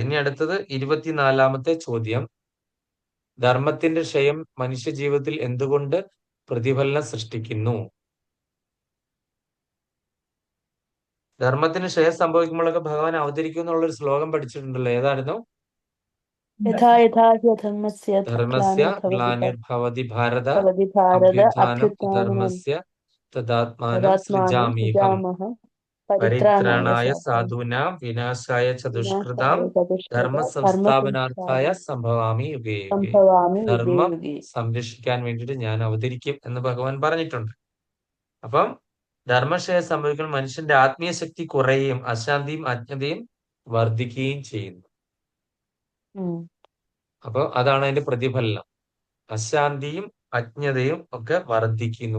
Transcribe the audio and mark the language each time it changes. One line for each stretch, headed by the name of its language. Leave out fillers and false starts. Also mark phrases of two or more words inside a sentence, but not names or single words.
Malayalam: ഇനി അടുത്തത് 24ാമത്തെ ചോദ്യം. ധർമ്മത്തിന്റെ ക്ഷയം മനുഷ്യ ജീവിതത്തിൽ എന്തുകൊണ്ട് പ്രതിഫലനം സൃഷ്ടിക്കുന്നു? ധർമ്മത്തിന് ക്ഷയം സംഭവിക്കുമ്പോഴൊക്കെ ഭഗവാൻ അവതരിക്കും എന്നുള്ളൊരു ശ്ലോകം പഠിച്ചിട്ടുണ്ടല്ലോ. ഏതായിരുന്നു?
Sanskrit: ധർമ്മസ്യ ഗ്ലാനിർഭവതി ഭാരത അഭ്യുത്ഥാനം ധർമ്മസ്യ തദാത്മാനം തദാത്മാനം സൃജാമ്യഹം സൃജാമഹം പരിത്രാണായ പരിത്രാണായ സാധൂനാം സാധൂനാം വിനാശായ ചതുഷ്കൃതാം വിനാശായ ചതുഷ്കൃത ധർമ്മ സംസ്ഥാപനാർത്ഥായ ധർമ്മസംസ്ഥാപന സംഭവാമി യുഗേ യുഗേ. സംഭവാമി യുഗേ ധർമ്മം യുഗേ.
Malayalam: സംരക്ഷിക്കാൻ വേണ്ടിയിട്ട് ഞാൻ അവതരിക്കും എന്ന് ഭഗവാൻ പറഞ്ഞിട്ടുണ്ട്. അപ്പം ധർമ്മക്ഷയം സംഭവിക്കുന്ന മനുഷ്യന്റെ ആത്മീയ ശക്തി കുറയുകയും അശാന്തിയും അജ്ഞതയും വർദ്ധിക്കുകയും ചെയ്യുന്നു. ഉം. അപ്പൊ അതാണ് അതിന്റെ പ്രതിഫലനം. അശാന്തിയും അജ്ഞതയും ഒക്കെ വർദ്ധിക്കുന്നു.